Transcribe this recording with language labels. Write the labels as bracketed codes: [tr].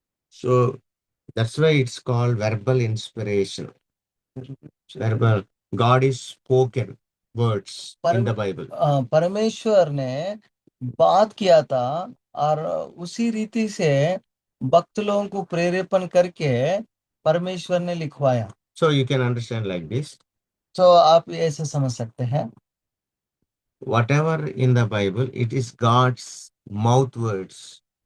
[en] So that's why it's called verbal inspiration. Verbal. God is spoken words in the Bible. [hi] परमेश्वर ने बात किया था और उसी रीति से भक्त लोगों को प्रेरेपण करके परमेश्वर ने लिखवाया। [en] So you can understand like this. [hi] तो आप ऐसे समझ सकते हैं, [en] Whatever in the Bible, it is God's mouth words.